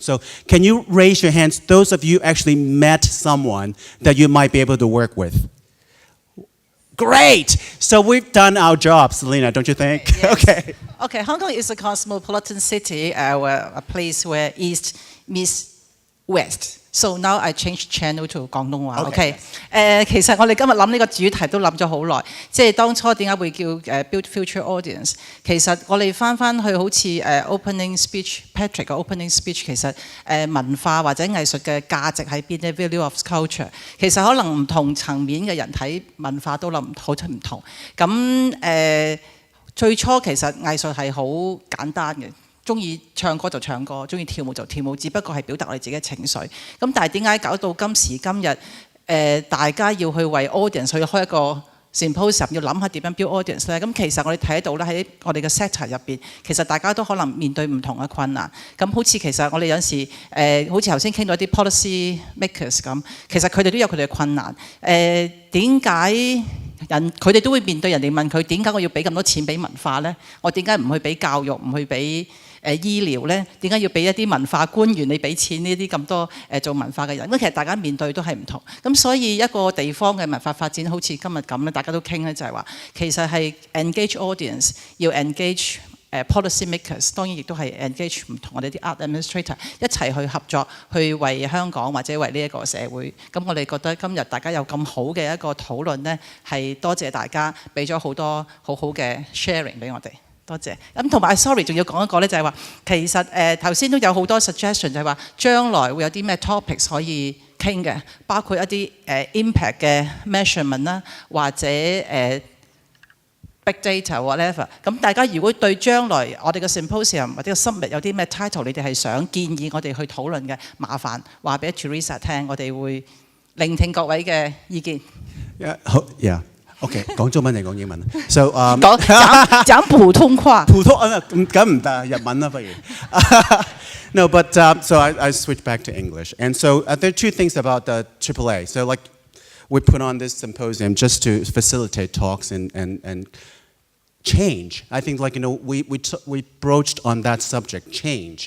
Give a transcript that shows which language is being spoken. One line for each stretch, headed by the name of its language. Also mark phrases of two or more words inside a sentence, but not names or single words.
English: So can you raise your hands, those of you actually met someone that you might be able to work with? Great! So we've done our job, Selena, don't you think? Yes. Okay, Hong Kong is a cosmopolitan city, a place where East meets West. So now I change channel to
Cantonese: 廣東話。OK，其實我哋今日諗呢個主題都諗咗好耐，即係當初點解會叫
English: Build Future Audience？
Cantonese: 其實我哋翻去好似
English: opening speech
Cantonese: Patrick 嘅
English: opening speech，
Cantonese: 其實文化或者藝術嘅價值喺邊咧 ？
English: Value of culture，
Cantonese: 其實可能唔同層面嘅人睇文化都諗好唔同。咁最初其實藝術係好簡單嘅。中意唱歌就唱歌，中意跳舞就跳舞，只不過係表達我哋自己嘅情緒。咁但係點解搞到今時今日大家要去為 audience 去開一個 symposium， 要諗下點樣
English: build audience
Cantonese: 咧？咁其實我哋睇到咧喺我哋嘅 sector 入邊，其實大家都可能面對唔同嘅困難。咁好似其實我哋有時好似頭先傾到一啲
English: policy makers
Cantonese: 咁，其實佢哋都有佢哋嘅困難。點解？佢哋都會面對人哋問佢點解我要俾咁多錢俾文化呢？我點解唔去俾教育，唔去俾醫療呢？點解要俾一啲文化官員你俾錢呢啲咁多做文化嘅人？咁其實大家面對都係唔同。咁所以一個地方嘅文化發展好似今日咁咧，大家都傾咧就係話，其實係
English: engage audience，
Cantonese: 要
English: engage policy makers，
Cantonese: 當然亦都係 engage 唔同我哋啲
English: art administrator
Cantonese: 一齊去合作，去為香港或者為呢一個社會。咁我哋覺得今日大家有咁好嘅一個討論呢，係多謝大家俾咗好多好好嘅 sharing 俾我哋。多謝。咁同埋 sorry， 仲要講一個呢，就係話其實頭先都有好多 suggestion， 就係話將來會有啲咩 topics 可以傾嘅，包括一啲impact 嘅 measurement 啦，或者
English: big data whatever。
Cantonese: 咁大家如果對將來我哋嘅 symposium 或者個 summit 有啲咩 title， 你哋係想建議我哋去討論嘅，麻煩話俾 Teresa 聽，我哋會聆聽各位嘅意見。
English: Yeah. OK，
Cantonese: 講中文定講英文 ？So 講普通話。普通咁唔得，日文啦不如。
English: No, but so I switch back to English, and so there are two things about the AAA. So we put on this symposium just to facilitate talks and change. I think we broached on that subject, change.